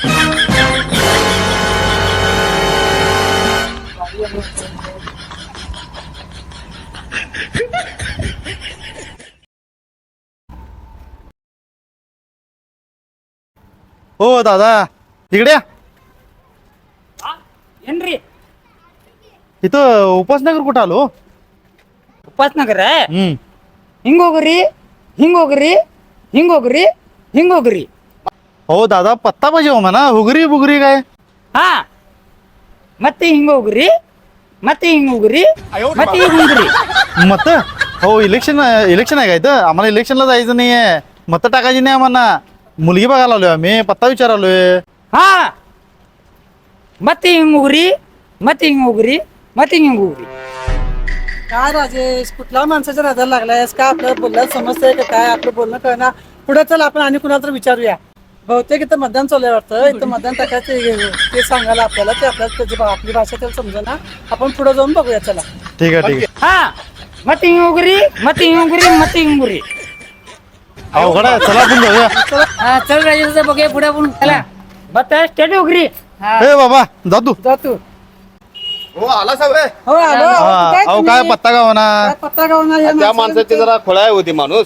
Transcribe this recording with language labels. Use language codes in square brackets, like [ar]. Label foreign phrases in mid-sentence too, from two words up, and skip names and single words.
[mr] हो दादा तिकडे या. [kn] ಏನ್ರಿ [mr] इथं उपासनगर कुठं आलो. [kn] ಉಪಾಸನಗರ हम्म ಹಿಂಗೋಗ್ರಿ ಹಿಂಗೋಗ್ರಿ ಹಿಂಗೋಗ್ರಿ ಹಿಂಗೋಗ್ರಿ. [mr] हो दादा पत्ता पाहिजे हो म्हणा, हुगरी बुगरी काय. [kn] ಹಾ ಮತ್ತೆ ಹಿಂಗೋಗ್ರಿ ಮತ್ತೆ ಹಿಂಗೋಗ್ರಿ ಮತ್ತೆ ಹಿಂಗೋಗ್ರಿ. [mr] मत हो इलेक्शन इलेक्शन आहे का इथं, आम्हाला इलेक्शनला जायचं नाहीये, मत टाकायची नाही आम्हाला. मुलगी बघायला आलोय आम्ही, पत्ता विचारालोय. [kn] ಹಾ ಮತ್ತೆ ಹಿಂಗೋಗ್ರಿ ಮತ್ತೆ ಹಿಂಗೋಗ್ರಿ ಮತ್ತೆ ಹಿಂಗೋಗ್ರಿ. [mr] काय राजेश कुठल्या माणसाच्या राजाला लागलायस का, आपल्याला बोलण्यात समजतंय का काय, आपलं बोलणं कळणार. पुढे चल आपण आणि कुणाला तर विचारूया. बहुतेक इथं मतदान चालू आहे वाटतं, इथं मतदान टाकायचं ते सांगायला आपल्याला, ते आपल्याला त्याची आपली भाषा त्याला समजेना. आपण पुढे जाऊन बघूया चला. ठीक आहे ठीक आहे. [kn] ಹಾ ಮತ್ತೆ ಹಿಂಗೋಗ್ರಿ ಮತ್ತೆ ಹಿಂಗೋಗ್ರಿ ಮತ್ತೆ ಹಿಂಗೋಗ್ರಿ. [mr] अवघड आहे, चला आपण जाऊया. हा चल राजेश बघूया पुढे आपण. चला बत्ता स्टेट होग्री. हा ए बाबा जा तू. जा तू. हो आला सगळे. हो आलो. हा, काय अहो तुम्ही? काय पत्ता का म्हणा. काय पत्ता गावना या त्या माणसाला माणसाची विचार- जरा खोळाय होती माणूस.